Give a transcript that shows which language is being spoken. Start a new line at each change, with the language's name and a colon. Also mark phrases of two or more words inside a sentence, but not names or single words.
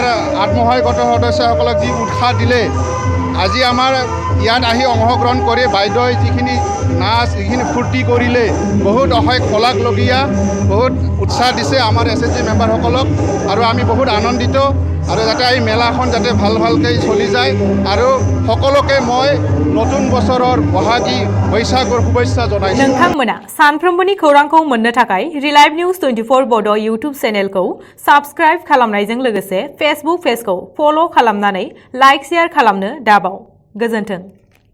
Assamese: আত্মসহায়ক গোটৰ সদস্যসকলক যি উৎসাহ দিলে আজি আমাৰ ইয়াত আহি অংশগ্ৰহণ কৰি বাইদেউই যিখিনি নাচ যিখিনি ফূৰ্তি কৰিলে বহুত অশেষ শলাগলগীয়া বহুত উৎসাহ দিছে আমাৰ SHG মেম্বাৰসকলক আৰু আমি বহুত আনন্দিত আৰু যাতে এই মেলাখন যাতে ভালকৈ চলি যায় আৰু সকলোকে মই নতুন বছৰৰ বহাগী
Bodo: बैसागुर शुभेच्छा जनायसै। नोंथांमोना सानफ्रोमबोनि खौरांखौ मोननो थाखाय रिलाइभ निउज 24 बड' इउट्युब चेनेलखौ साबस्क्राइब खालामनायजों लोगोसे फेसबुक पेजखौ फल' खालामनानै
English: like share
Bodo: खालामनो दाबाव। गोजोन्थों।